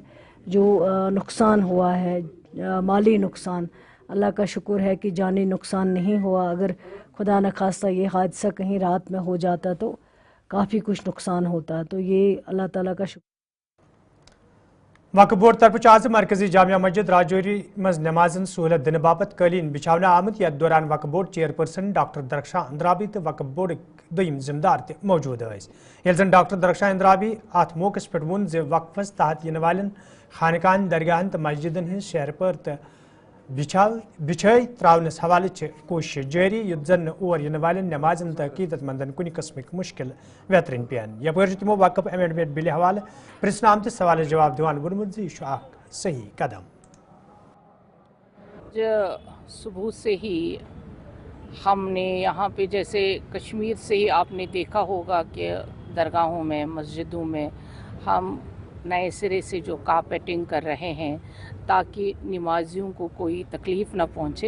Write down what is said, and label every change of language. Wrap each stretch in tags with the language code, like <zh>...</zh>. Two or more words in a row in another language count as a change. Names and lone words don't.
<ur>جو نقصان ہوا ہے، مالی نقصان، اللہ کا شکر ہے کہ جانی نقصان نہیں ہوا. اگر خدا نخواستہ یہ حادثہ کہیں رات میں ہو جاتا تو کافی کچھ نقصان ہوتا، تو یہ اللہ تعالیٰ کا شکر.</ur> <ks>وقف بورڈ طرف آز مرکزی جامعہ مسجد راجوری مز نمازن سہولت دن باپت قالین بچھاونہ آمت یتھ دوران وقف بورڈ چیئرپرسن ڈاکٹر درخشاں اندرابی تو وقف بورڈک دویم ذمہ دار تہ موجود یل زن ڈاکٹر درخشاں اندرابی ات موقع پہ ون وقفس تحت ین والن خانقاہن درگاہن تو مسجدن ہز شہر پر تو بچھائی تراونس حوالہ کوشش جاری یت زن اور ین والن نمازن تو عقیدت مندن کن قسمک مشکل ویترن پین. یپر تمو وقف امینڈمنٹ بل حوالہ پرسنہ آمت سوال جواب دیوان وونمت یہ صحیح قدم.</ks> <ur>صبح سے ہی ہم نے یہاں پہ جیسے کشمیر سے ہی آپ نے دیکھا ہوگا کہ درگاہوں میں، مسجدوں میں ہم نئے سرے سے جو کارپیٹنگ کر رہے ہیں تاکہ نمازیوں کو کوئی تکلیف نہ پہنچے.</ur>